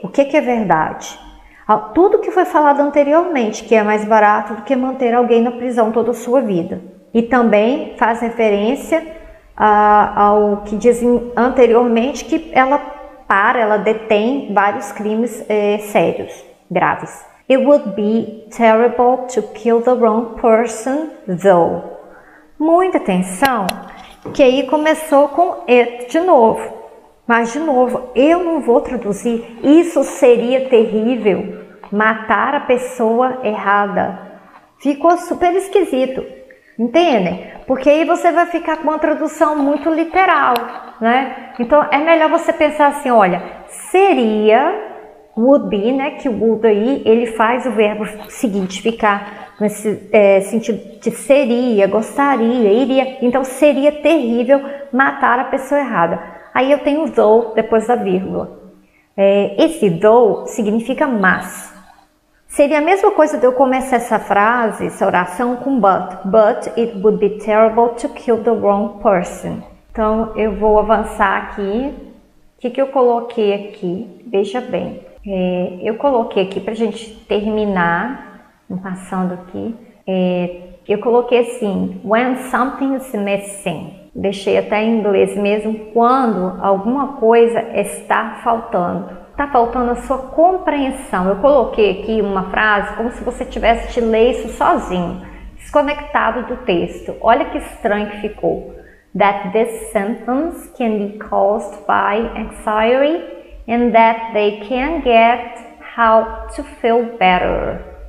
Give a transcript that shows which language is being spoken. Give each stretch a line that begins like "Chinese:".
Portuguese: O que é verdade? Tudo que foi falado anteriormente, que é mais barato do que manter alguém na prisão toda a sua vida. E também faz referência ao que dizem anteriormente, que ela detém vários crimes sérios, graves.
English: It would be terrible to kill the wrong person, though.
Portuguese: Muita atenção, que aí começou com it de novo. Mas, de novo, eu não vou traduzir. Isso seria terrível, matar a pessoa errada. Ficou super esquisito, entendem? Porque aí você vai ficar com uma tradução muito literal, né? Então, é melhor você pensar assim, olha, seria, would be, né? Que o would aí, ele faz o verbo seguinte ficar nesse sentido de seria, gostaria, iria. Então, seria terrível matar a pessoa errada. Aí eu tenho though depois da vírgula. Esse though significa mas. Seria a mesma coisa de eu começar essa frase, essa oração com but.
English: But it would be terrible to kill the wrong person.
Portuguese: Então eu vou avançar aqui. O que eu coloquei aqui? Veja bem. Eu coloquei aqui para a gente terminar, passando aqui. Eu coloquei assim,
English: when something is missing.
Portuguese: Deixei até em inglês mesmo, quando alguma coisa está faltando. Está faltando a sua compreensão. Eu coloquei aqui uma frase como se você tivesse te ler isso sozinho, desconectado do texto. Olha que estranho que ficou.
English: That these symptoms can be caused by anxiety and that they can get help to feel better.